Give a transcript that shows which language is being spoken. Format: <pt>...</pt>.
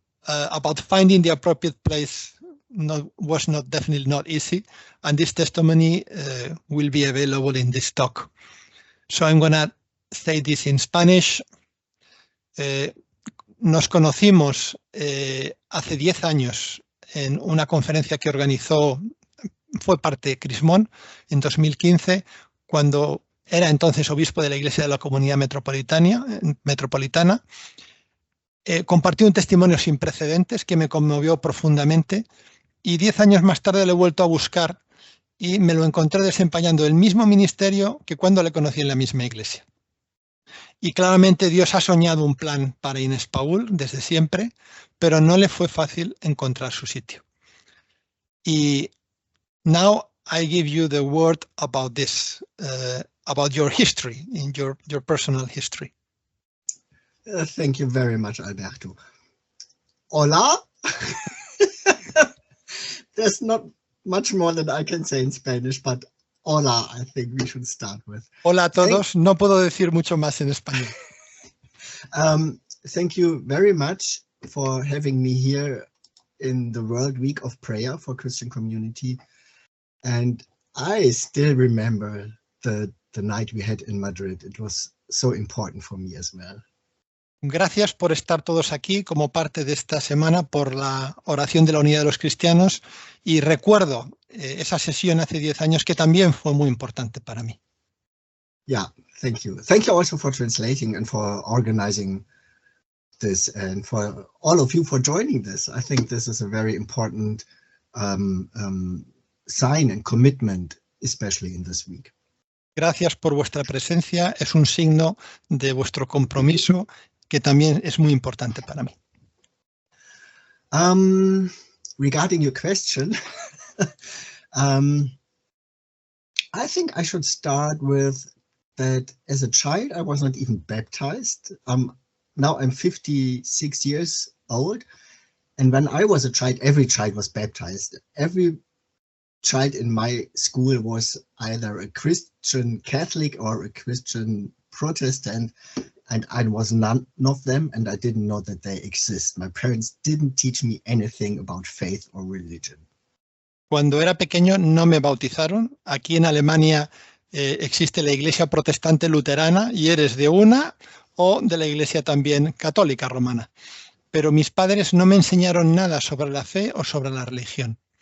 <en>About finding the appropriate place was definitely not easy, and this testimony will be available in this talk. So I'm going to say this in Spanish.</en> <es>Nos conocimos hace 10 años en una conferencia que organizó, fue parte de Crismón en 2015, cuando era entonces obispo de la Iglesia de la Comunidad Metropolitana. Compartió un testimonio sin precedentes que me conmovió profundamente y 10 años más tarde lo he vuelto a buscar y me lo encontré desempeñando el mismo ministerio que cuando le conocí en la misma iglesia. Y claramente Dios ha soñado un plan para Inés Paul desde siempre, pero no le fue fácil encontrar su sitio.</es> <en>Y now I give you the word about this, about your history, in your personal history. Thank you very much, Alberto. Hola. There's not much more that I can say in Spanish, but hola, I think we should start with.</en> <es>Hola a todos. No puedo decir mucho más en español.</es> <en>Thank you very much for having me here in the World Week of Prayer for Christian Community. And I still remember the night we had in Madrid. It was so important for me as well.</en> <es>Gracias por estar todos aquí como parte de esta semana por la oración de la unidad de los cristianos y recuerdo esa sesión hace 10 años que también fue muy importante para mí.</es> <en>Yeah, thank you. Thank you also for translating and for organizing this and for all of you for joining this. I think this is a very important sign and commitment, especially in this week.</en> <es>Gracias por vuestra presencia. Es un signo de vuestro compromiso que también es muy importante para mí.</es> <en>Regarding your question, I think I should start with that as a child, I was not even baptized. Now I'm 56 years old. And when I was a child, every child was baptized. Every child in my school was either a Christian Catholic or a Christian Protestant. And I was none of them, and I didn't know that they exist. My parents didn't teach me anything about faith or religion.</en> <es>Cuando era pequeño no me bautizaron. Aquí en Alemania existe la iglesia protestante luterana y eres de una o de la iglesia también católica romana. Pero mis padres no me enseñaron nada sobre la fe o sobre la religión.</es>